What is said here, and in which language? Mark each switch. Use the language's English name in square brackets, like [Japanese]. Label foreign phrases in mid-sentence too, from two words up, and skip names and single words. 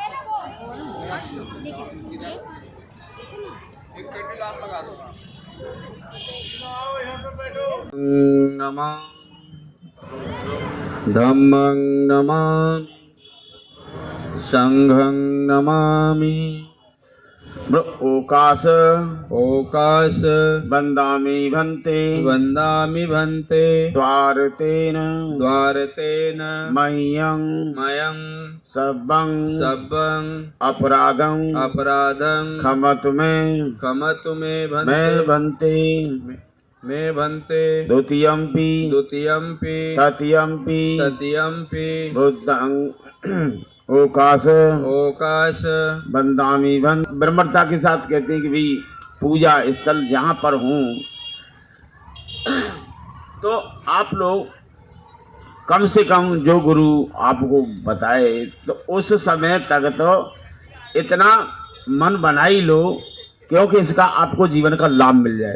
[Pali] नमः धम्मं नमामि संघं नमामि ओकाश ओकाश वन्दामि भन्ते वन्दामि भन्ते द्वारतेन द्वारतेन मह्यं मयं सब्बं सब्बं अपराधं अपराधं खमतु मे भन्ते मे भन्ते द्वितीयंपि तृतीयंपि बुद्धं ओकाश ओकाश बंदामी बंद। [Hindi] ब्रह्मता के साथ कहते हैं कि भाई पूजा स्थल जहाँ पर हूँ तो आप लोग कम से कम जो गुरु आपको बताए तो उस समय तक तो इतना मन बना ही लो क्योंकि इसका आपको जीवन का लाभ मिल जाए।